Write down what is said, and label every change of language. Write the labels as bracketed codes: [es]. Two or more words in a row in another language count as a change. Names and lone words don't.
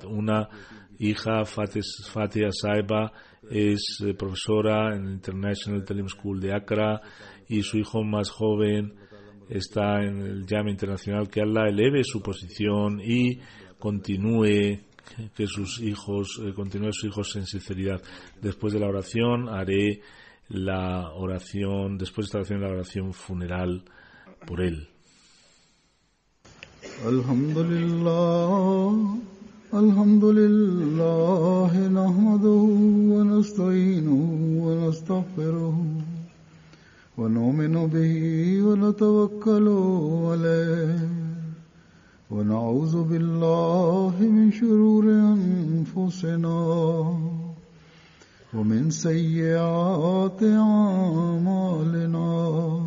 [es] Una hija, Fatia Saiba, es profesora en el International Talim School de Accra, y su hijo más joven está en el Jama Internacional. Que Allah eleve su posición y continúe sus hijos en sinceridad. Después de la oración haré la oración, después de esta oración, la oración funeral por él. [ar] الحمد لله نحمده ونستعينه ونستغفره ونؤمن به ونتوكل عليه ونعوذ بالله من شرور أنفسنا ومن سيئات أعمالنا.